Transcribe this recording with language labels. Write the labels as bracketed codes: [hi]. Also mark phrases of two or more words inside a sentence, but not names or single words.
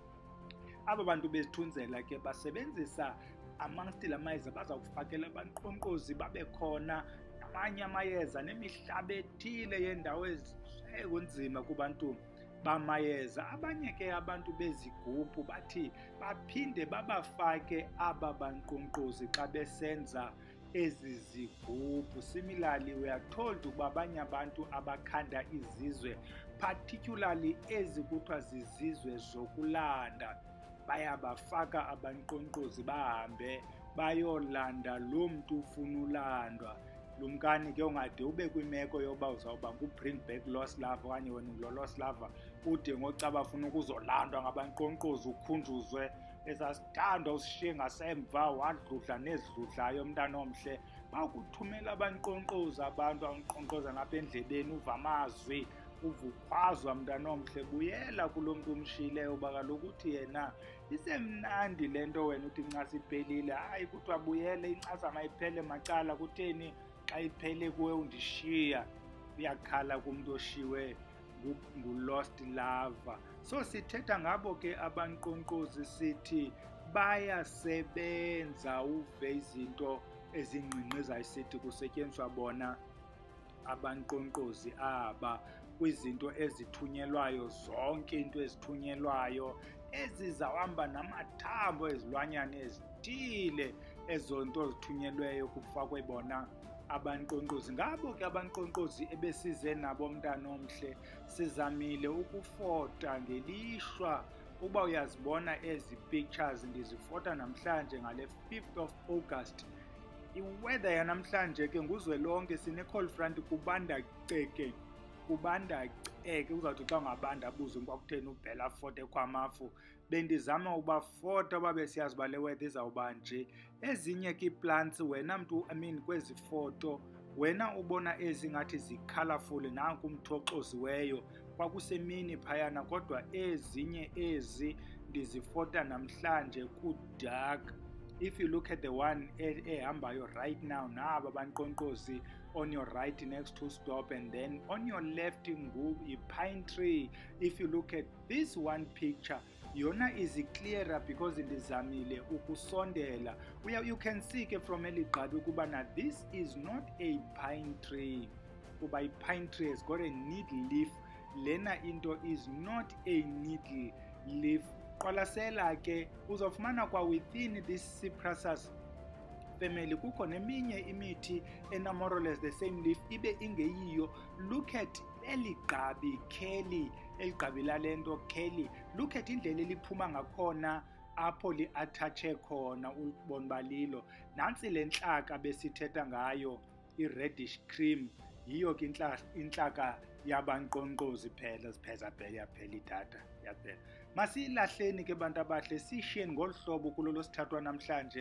[xh] Aba bantu bezithunzela ke basebenzisa amongst la mayeza bazawufakela abankqonkqozi babe khona amanye amayeza nemihlaba ethile yendawo ekunzima kubantu bamayeza. Abanye ke abantu bezigubhu bathi baphinde babafake aba bankqonkqozi xa besenza ezi zigubhu. [en] Similarly, we are told [xh] ukuba abanye abantu abakhanda izizwe, particularly ezi kuthiwa zizizwe zokulanda, bayabafaka abanqonkqozi bahambe bayolanda lo mntu ufuna ulandwa. Lumkani ke ungade ube kwimeko yoba uzawuba ngu- [en] bring back lost lover [xh] okanye wena ngulo [en] lost lover, [xh] ude ngoxa bafuna ukuzolandwa ngabanqonkqozi ukhunjuzwe esasithandwa usishiye ngasemva wadludla nezidludlayo mntana omhle. Bakuthumela abanqonkqozi abantu abanqonkqoza ngapha endlebeni uva amazwi, uva ukhwazwa mntana omhle. Buyela kulo mntu umshiyileyo uba kaloku uthi yena isemnandi le nto wena uthi incasa iphelile. Hayi kuthiwa buyele incasa mayiphele macala, kutheni xa iphele kuwe undishiya? Uyakhala kumntu oshiwe ngu- [en] lost lover. [xh] So sithetha ngabo ke abanqonkqozi sithi bayasebenza, uve izinto ezingqingqizayo sithi kusetyenziswa bona abanqonkqozi aba kwizinto ezithunyelwayo, zonke into ezithunyelwayo ezizawuhamba namathambo ezilwanyana ezithile, ezo nto zithunyelweyo kufakwe bona abanqonkqozi. Ngabo ke abanqonkqozi ebesize nabo mntana omhle. Sizamile ukufota ngelishwa. Uba uyazibona ezi pictures ndizifota namhlanje ngale [en] 5th of August. [xh] I-weather yanamhlanje ke nguzwelonke sine- [en] cold front, [xh] kubanda ceke, kubanda ceke. Uzawuthi xa ungabanda abuze kwakutheni ubhela fote kwamafu. Bendizama ubafota uba besiyazi uba le weather izawuba nje. Ezinye ke ii-plants wena mntu, kwezi foto wena ubona ezi ngathi zi-colourful, nanku umthoxoziweyo, kwakusemini phayana, kodwa ezinye ezi ndizifota namhlanje ku-dark. [en] If you look at the one ehambayo right now, [xh] naba abanqonkqozi [en] on your right next to stop, and then on your left yi-pine tree. If you look at this one picture, yona is clearer because [xh] ndizamile ukusondela. [en] You can see ke from [xh] eli gqabi ukuba na [en] this is not a pine tree, kuba i-pine tree has got a needle leaf. [xh] Lena into [en] is not a needle leaf. [xh] Qwalasela ke uzofumana kwa [en] within this cypressus family [xh] kukho neminye imithi ena [en] more or less the same leaf [xh] ibe ingeyiyo. [en] Look at [xh] eli gqabi kheli, eli gqabi lale nto kheli. [en] Look at [xh] indlela eliphuma ngakhona apho li-athatshe khona, ubona balilo. Nantsi le ntlaka besithetha ngayo, i- [en] reddish cream, [xh] yiyo ke intlaka yabanqonkqozi phela. Zipheza phela, yaphela idatha, yaphela. Masiyilahleni ke bantu abahle, sishiyeni ngolu hlobo kulolo sithathwa namhlanje.